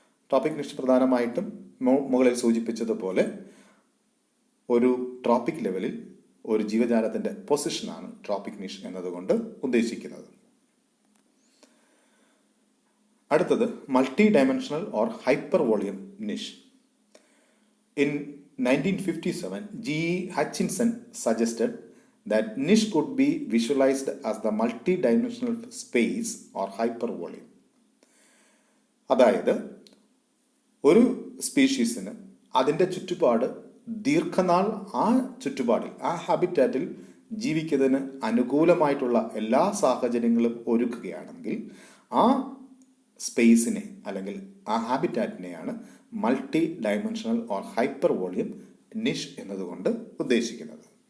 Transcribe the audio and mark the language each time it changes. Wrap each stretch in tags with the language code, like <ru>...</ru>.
<ml>Tropic നിഷ് പ്രധാനമായിട്ടും മുകളിൽ സൂചിപ്പിച്ചതുപോലെ ഒരു ട്രോപ്പിക് ലെവലിൽ ഒരു ജീവജാലത്തിൻ്റെ പൊസിഷനാണ് ട്രോപ്പിക് നിഷ് എന്നതുകൊണ്ട് ഉദ്ദേശിക്കുന്നത്. അടുത്തത് multi dimensional or hyper volume നിഷ്.</ml> <en>In 1957, G.E. Hutchinson suggested that niche could be visualized as the multi-dimensional space or hypervolume.</en> <ml>അതായത് ഒരു സ്പീഷീസിന് അതിൻ്റെ ചുറ്റുപാട് ദീർഘനാൾ ആ ചുറ്റുപാടിൽ, ആ ഹാബിറ്റാറ്റിൽ ജീവിക്കുന്നതിന് അനുകൂലമായിട്ടുള്ള എല്ലാ സാഹചര്യങ്ങളും ഒരുക്കുകയാണെങ്കിൽ ആ സ്പേസിനെ അല്ലെങ്കിൽ ആ ഹാബിറ്റാറ്റിനെയാണ് multi dimensional or hyper volume നിഷ് എന്നതുകൊണ്ട് ഉദ്ദേശിക്കുന്നത്.</ml>